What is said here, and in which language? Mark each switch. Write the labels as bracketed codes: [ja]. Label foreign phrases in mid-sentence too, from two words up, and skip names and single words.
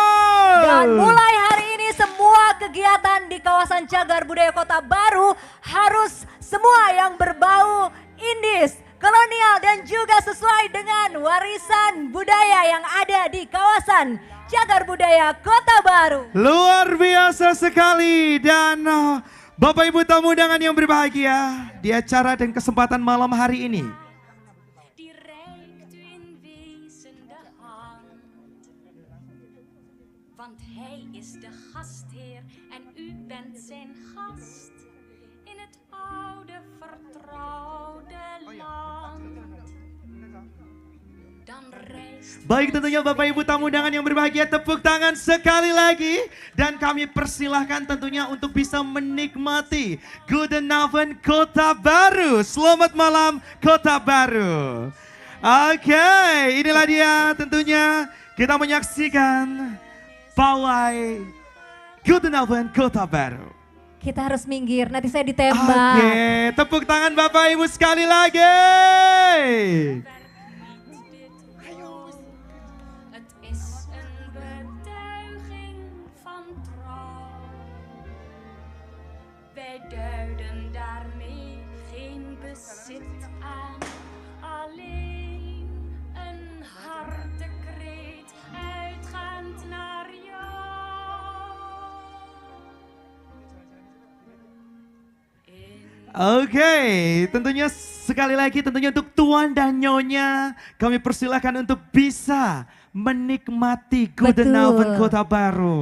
[id] Dan mulai hari ini semua kegiatan di kawasan cagar budaya Kota Baru harus semua yang berbau Indis, kolonial dan juga sesuai dengan warisan budaya yang ada di kawasan cagar budaya Kota Baru. Luar biasa sekali dan Bapak Ibu tamu undangan yang berbahagia di acara dan kesempatan malam hari ini. [nl] Die reikt u in wezen de hand. Want hij is de gastheer en u bent zijn gast. In het oude vertrouwde land. Dan reist [id] Baik tentunya Bapak Ibu tamu undangan yang berbahagia, tepuk tangan sekali lagi. Dan kami persilahkan tentunya untuk bisa menikmati Goedenavond Kota Baru. Selamat malam Kota Baru. Oke, inilah dia tentunya kita menyaksikan pawai Goedenavond Kota Baru. Kita harus minggir, nanti saya ditembak. Oke, tepuk tangan Bapak Ibu sekali lagi. [nl] Het is een betuiging van trouw. Wij duiden daarmee geen bezit aan, alleen een hartekreet uitgaand naar jou. [id] Oke, tentunya sekali lagi tentunya untuk Tuan dan Nyonya kami persilahkan untuk bisa menikmati Goedenavond Betul. Kota Baru.